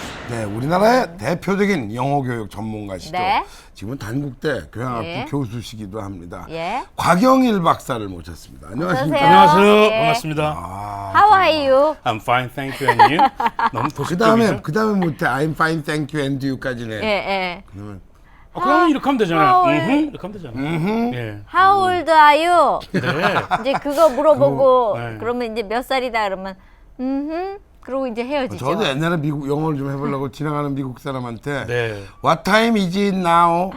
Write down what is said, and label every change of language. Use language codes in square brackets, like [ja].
[ko] 네, 우리나라의 대표적인 영어 교육 전문가시죠. 네. 지금은 단국대 교양학부 예. 교수시기도 합니다. 예. 곽영일 박사를 모셨습니다. 안녕하십니까? 어서오세요. 안녕하세요. 예. 반갑습니다. [en] How are you? I'm fine, thank you, and you? [ko] 너무 도식적이죠? 그 다음에 못해. [en] I'm fine, thank you, and you까지네. [ko] 예. 그러면 그럼 이렇게 하면 되잖아요. [en] how [ko] 이렇게 하면 되잖아요. 예. [en] How old are you? [ko] 네. 이제 그거 물어보고 네. 그러면 이제 몇 살이다 그러면 그러고 이제 헤어지죠. 저도 옛날에 미국 영어를 좀 해보려고 지나가는 미국 사람한테 네. [en] What time is it now?